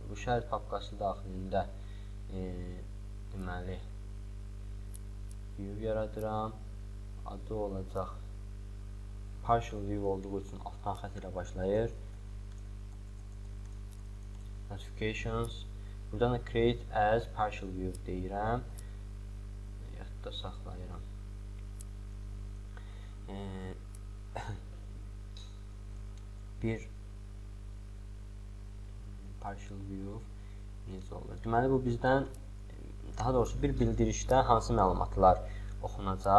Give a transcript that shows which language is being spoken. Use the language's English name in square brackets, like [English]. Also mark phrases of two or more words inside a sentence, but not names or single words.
[Azerbaijani] Bu şərit papkası daxilində deməli view yaradıram. Adı olacaq [English] partial view [Azerbaijani] olduğu üçün altdan xətt ilə başlayır. Notifications. Buradan da [English] create as partial view [Azerbaijani] deyirəm. Yadda saxlayıram. Bir [English] partial view [Azerbaijani] necə olur? Deməli, bu bizdən, daha doğrusu bir bildirişdə hansı məlumatlar oxunacaq?